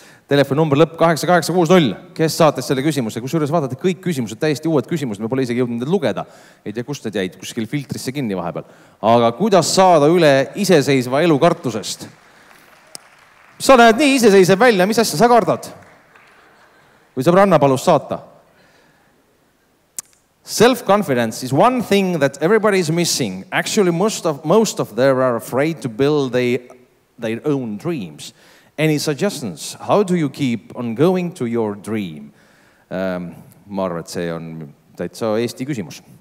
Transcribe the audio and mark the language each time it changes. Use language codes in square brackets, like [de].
[et] Telefonumber lõpp 8860. Kes saates selle küsimuse? Kusjuures vaadate kõik küsimused, täiesti uued küsimused, me pole isegi jõudnud need lugeda. Ei tea, kust need jäid, kuskil filtrisse kinni vahepeal. Aga kuidas saada üle iseseisva elu kartusest? Sa näed nii iseseisev välja, mis asja sa kardad? Või sõbranna palus saata? [en] Self-confidence is one thing that everybody is missing. Actually, most of them are afraid to build their own dreams. Any suggestions? How do you keep on going to your dream? [et] Ma arvan, et see on täitsa Eesti küsimus.